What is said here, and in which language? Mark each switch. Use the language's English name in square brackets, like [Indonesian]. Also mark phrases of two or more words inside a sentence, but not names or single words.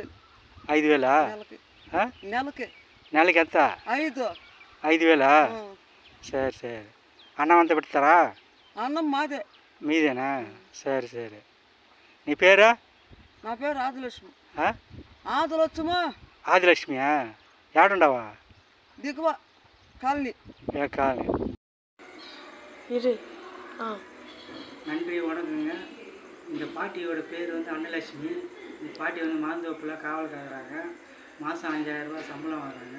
[Telugu] 5,000? నెలకి. నెలకి ఎంత? 5,000? సరే సరే. అన్నం అంతా పెడతారా? అన్నం మాదే. మీదేనా? సరే సరే. నీ పేరు? నా పేరు ఆదిలక్ష్మి. ఆదిలక్ష్మి. [Tamil] ஆதிலட்சுமியா? யாருண்டாவா? దిగువ காலனி. காலனி. இரு. நன்றி, வணக்கங்க. இந்த பாட்டியோட பேர் வந்து அன்னலட்சுமி. இந்த பாட்டி வந்து மாந்தோப்பில் காவல் காக்குறாங்க. மாதம் 5,000 ரூபா சம்பளம் வாங்குறாங்க.